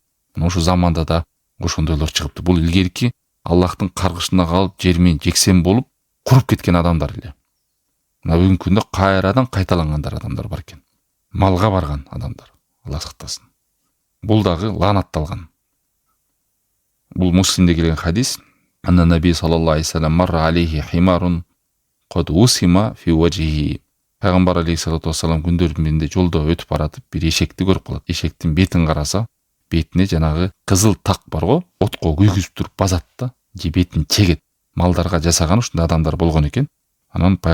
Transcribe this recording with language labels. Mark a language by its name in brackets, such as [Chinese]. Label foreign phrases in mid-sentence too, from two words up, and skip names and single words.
[Kyrgyz] Ошол заманда да ошондойлор чыгыптыр. Бул илгерки Аллахтын каргышына калып, жер менен жексен болуп, куруп кеткен адамдар эле. Мына бүгүнкү күндө кайрадан кайталангандар адамдар бар экен. Малга барган адамдар. Алла сактасын. Бул дагы лаанатталган. Бул Муслимде келген хадис. [Arabic] أن النبي صلى الله عليه وسلم مر عليه حمار قد وسم في وجهه. [Kyrgyz] Пайгамбар [Arabic] عليه الصلاة والسلام [Kyrgyz] күндөрдүн биринде жолдо өтүп баратып, бир эшекти көрүп калат. Эшектин бетин караса, бетине жанагы кызыл так бар го, отко күйгүзүп туруп базат да, же бетин чегет. Малдарга жасаган ушундай адамдар болгон экен.